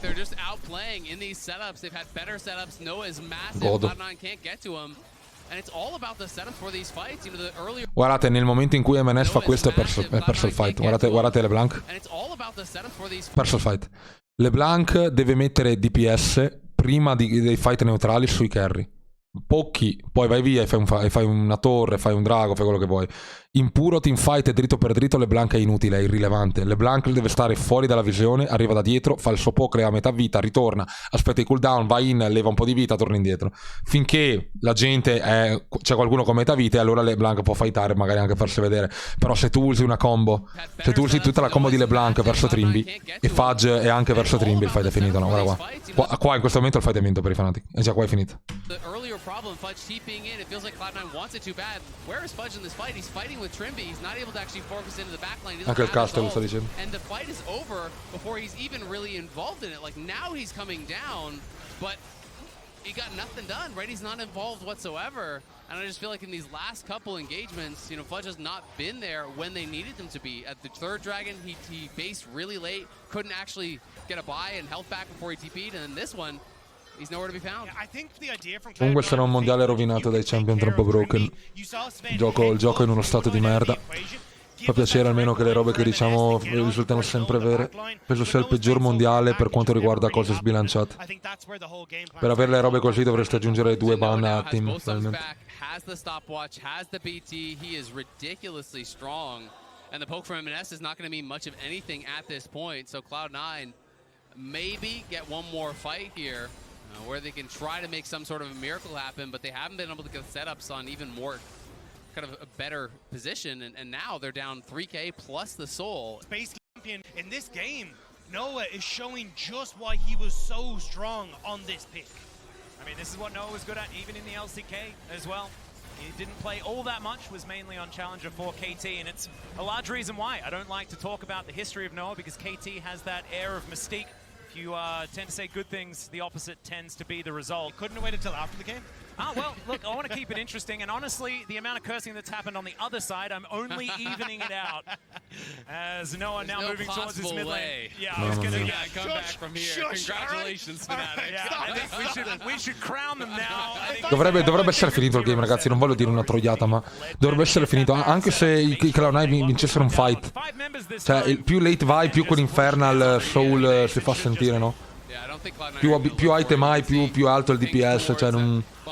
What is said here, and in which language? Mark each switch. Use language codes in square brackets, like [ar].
[en] They're just outplaying in these setups. They've had better setups. Noah's massive. [it] Godo. [en] Cloud9 can't get to him. And it's all about the setups for these fights. You know, the earlier... [it] Guardate, nel momento in cui MNS fa questo è perso il fight. Guardate LeBlanc. [en] And it's all about the setups for these [it] Perso il fight. LeBlanc deve mettere DPS prima dei fight neutrali sui carry. Pochi, poi vai via e fai una torre, fai un drago, fai quello che vuoi. In puro teamfight dritto per dritto LeBlanc è inutile, è irrilevante. LeBlanc deve stare fuori dalla visione, arriva da dietro, fa il suo poke a metà vita, ritorna, aspetta i cooldown, va in, leva un po' di vita, torna indietro. Finché la gente c'è qualcuno con metà vita, e allora LeBlanc può fightare, magari anche farsi vedere. Però se tu usi una combo, se tu usi tutta la combo di LeBlanc verso Trimby e Fudge è anche verso Trimby, il fight è finito, no? Guarda qua in questo momento il fight è vinto per i Fnatic. E già qua è finito. [en] problem, Fudge TPing in. It feels like Cloud9 wants it too bad. Where is Fudge in this fight? He's fighting with Trimby. He's not able to actually focus into the backline. [it] Anche il caster lo sta dicendo. [en] And the fight is over before he's even really involved in it. Like, now he's coming down, but he got nothing done, right? He's not involved whatsoever. And I just feel like in these last couple engagements, you know, Fudge has not been there when they needed them to be. At the third dragon, he based really late, couldn't actually get a buy and health back before he TP'd, and then this one, he's nowhere to be found. [it] Comunque sarà un mondiale rovinato dai champion troppo broken. Il gioco è in uno stato di merda. Fa piacere almeno che le robe che diciamo risultano sempre vere. Penso sia il peggior mondiale per quanto riguarda cose sbilanciate. Per avere le robe così dovreste aggiungere 2 ban a team. [en] Has the stopwatch, has the BT, he is ridiculously strong. And the poke from M&S is not going to mean much of anything at this point. So Cloud9 maybe get one more fight here where they can try to make some sort of a miracle happen, but they haven't been able to get setups on even more kind of a better position, and now they're down 3k plus the soul. Space champion in this game, Noah is showing just why he was so strong on this pick. I mean, this is what Noah was good at, even in the LCK as well. He didn't play all that much, was mainly on Challenger for KT, and it's a large reason why. I don't like to talk about the history of Noah because KT has that air of mystique. If you tend to say good things, the opposite tends to be the result. You couldn't have waited until after the game? Ah, well, look, I want to keep it interesting, and honestly, the amount of cursing that's happened on the other side, I'm only evening it out. As Noah now moving towards his mid lane. Yeah, I was going to come back from here. Congratulations, Fnatic. Yeah, I think we should crown them now. [it] Dovrebbe essere finito il game, ragazzi. Non voglio dire una troiata, ma dovrebbe essere finito. Anche se i Cloud9 vincessero un fight. Cioè, più late vai, più quell'Infernal Soul si fa sentire, no? Più item hai, più alto il DPS, cioè non...